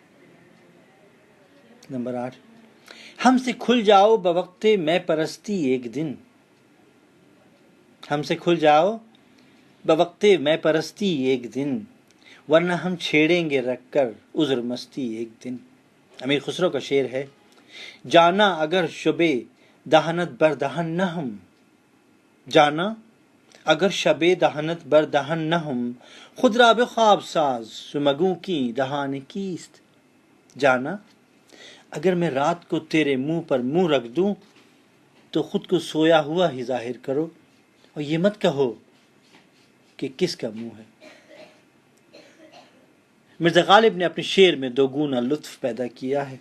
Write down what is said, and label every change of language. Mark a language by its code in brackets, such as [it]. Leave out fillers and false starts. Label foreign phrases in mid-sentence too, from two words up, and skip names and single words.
[ur] نمبر 8، ہم سے کھل جاؤ بوقت میں پرستی ایک دن، ہم سے کھل جاؤ بوقت میں پرستی ایک دن، ورنہ ہم چھیڑیں گے رکھ کر عذر مستی ایک دن. امیر خسرو کا شعر ہے، [fa] جانا اگر شبے دہنت بر دہن نہ ہم، جانا اگر شب دهنت بر دهن نهم خود را به خواب ساز مگو کی دهان کیست. [ur] جانا اگر میں رات کو تیرے منہ پر منہ رکھ دوں تو خود کو سویا ہوا ہی ظاہر کرو اور یہ مت کہو کہ کس کا منہ ہے۔ مرزا غالب نے اپنے شعر میں دو گنا لطف پیدا کیا ہے۔